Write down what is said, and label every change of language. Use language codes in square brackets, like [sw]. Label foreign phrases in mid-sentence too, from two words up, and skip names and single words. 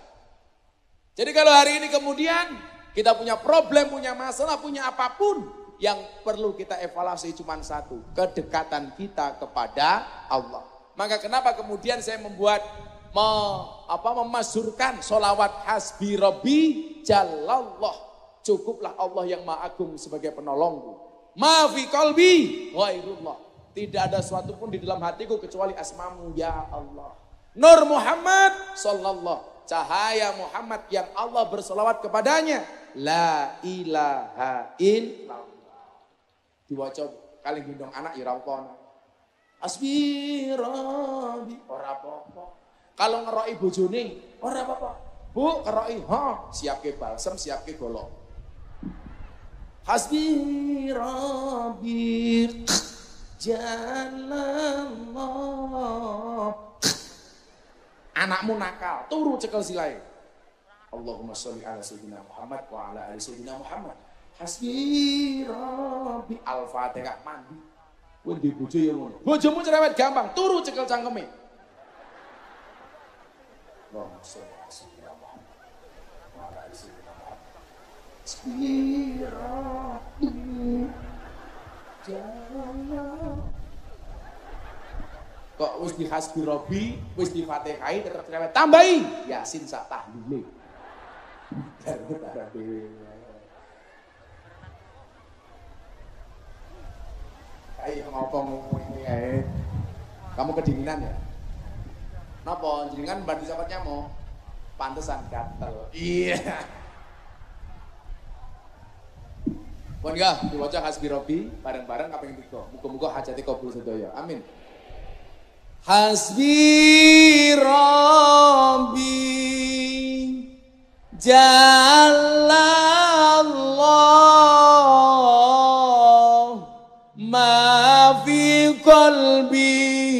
[id] Jadi kalau hari ini kemudian kita punya problem, punya masalah, punya apapun, yang perlu kita evaluasi cuma satu, kedekatan kita kepada Allah. Maka kenapa kemudian saya membuat memasyhurkan sholawat [ar] حسبي ربي جل الله. [id] Cukuplah Allah yang maha agung sebagai penolongku. [ar] ما في قلبي غير الله. [id] Tidak ada sesuatu pun di dalam hatiku kecuali asmamu ya Allah. [ar] نور محمد صلى الله, [id] cahaya Muhammad yang Allah bersolawat kepadanya. [ar] لا إله إلا الله. [jv] Diwaca kali gendong anak ya rampon. [ar] حسبي ربي [jv] ora apa-apa. Kalau ngeroki bojone ora apa-apa. Bu ngeroki, siapke balsem, siapke golok. [ar] حسبي ربي جل الله. [jv] Anakmu nakal, turu cekel silai. [ar] اللهم صل على سيدنا محمد وعلى آل سيدنا محمد. حسبي ربي al-Fatihah mandi. [jv] Kowe di bojo ya ngono. Bojomu cerewet gampang, turu cekel cangkeme. [ar] اللهم صل على سيدنا محمد وعلى آل سيدنا محمد. حسبي ربي جل الله. [jv] Kok wis di [ar] حسبي ربي, [jv] wis di Fatihah tetep cerewet. Tambahi Yasin sak tahlile. Ayo ngopong ini ae. [id] Kamu kedinginan ya? [jv] Napa jenengan bar disapet nyamuk? Pantesan gatel. Iya. Pun ya, diwaca hasbi rabbi bareng-bareng kaping 3. Muga-muga hajate kabul sedaya. Amin. [ar] حسبي ربي جل الله ما في قلبي